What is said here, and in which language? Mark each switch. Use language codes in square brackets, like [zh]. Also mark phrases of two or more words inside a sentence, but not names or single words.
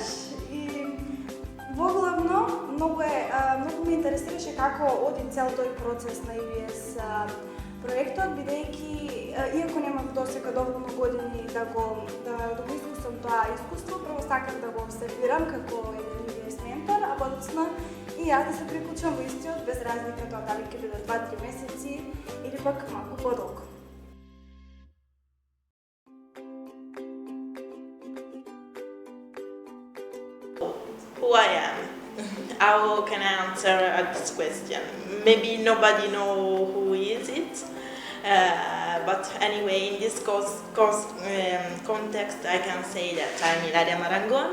[mk] И воглавно многу ме интересираше како оди цел тој процес на EBS проектот, бидејќи иако немав досега доволно години да го искусам тоа искуство, прво сакам да го обсервирам како еден EBS ментор, а подоцна и јас да се приклучам во истиот без разлика тоа дали ќе биде 2-3 месеци или пак малку подолго. [en] Who I am? How can I answer this question? Maybe nobody know who is it, but anyway, in this context, I can say that I'm Ilaria Marangon.